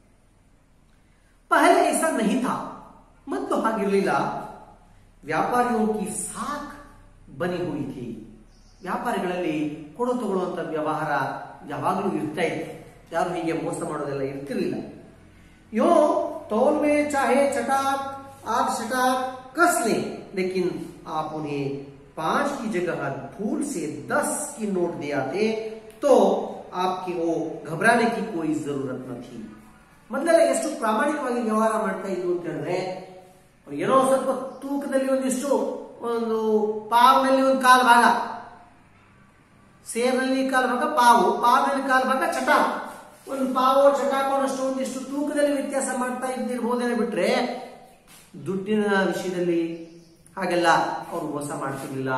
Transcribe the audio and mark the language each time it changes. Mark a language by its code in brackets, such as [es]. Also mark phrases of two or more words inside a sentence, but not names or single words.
[hi] पहले ऐसा नहीं था, [kn] ಮೊದಲು ಹಾಗಿರ್ಲಿಲ್ಲ. [hi] व्यापारियों की साख बनी हुई थी, [kn] ವ್ಯಾಪಾರಿಗಳಲ್ಲಿ ಕೊಡು ತಗೊಳ್ಳುವಂತ ವ್ಯವಹಾರ ಯಾವಾಗಲೂ ಇರ್ತಾ ಇತ್ತು, ಯಾರು ಹೀಗೆ ಮೋಸ ಮಾಡೋದೆಲ್ಲ ಇರ್ತಿರ್ಲಿಲ್ಲ. [hi] ಯೋ तौल में चाहे चटाक 8 चटाक कस ले, लेकिन आप उन्हें 5 की जगह भूल से 10 की नोट दे आते तो आपकी वो घबराने की कोई जरूरत न थी. [kn] ಮೊದಲೆಲ್ಲ ಎಷ್ಟು ಪ್ರಾಮಾಣಿಕವಾಗಿ ವ್ಯವಹಾರ ಮಾಡ್ತಾ ಇದ್ರು ಅಂತ ಹೇಳಿದ್ರೆ, ಏನೋ ಸ್ವಲ್ಪ ತೂಕದಲ್ಲಿ ಒಂದಿಷ್ಟು, ಒಂದು ಪಾವ್ನಲ್ಲಿ ಒಂದು ಕಾಲು ಭಾಗ, ಸೇರ್ನಲ್ಲಿ ಕಾಲು ಭಾಗ ಪಾವು, ಪಾವ್ನಲ್ಲಿ ಕಾಲು ಭಾಗ ಚಟಾಕ್, ಒಂದು ಪಾವೋ ಚಟಾಕೋನಷ್ಟು ಒಂದಿಷ್ಟು ತೂಕದಲ್ಲಿ ವ್ಯತ್ಯಾಸ ಮಾಡ್ತಾ ಇದ್ದಿರಬಹುದೇನೆ ಬಿಟ್ರೆ ದುಡ್ಡಿನ ವಿಷಯದಲ್ಲಿ ಹಾಗೆಲ್ಲ ಅವ್ರು ಮೋಸ ಮಾಡ್ತಿರ್ಲಿಲ್ಲ.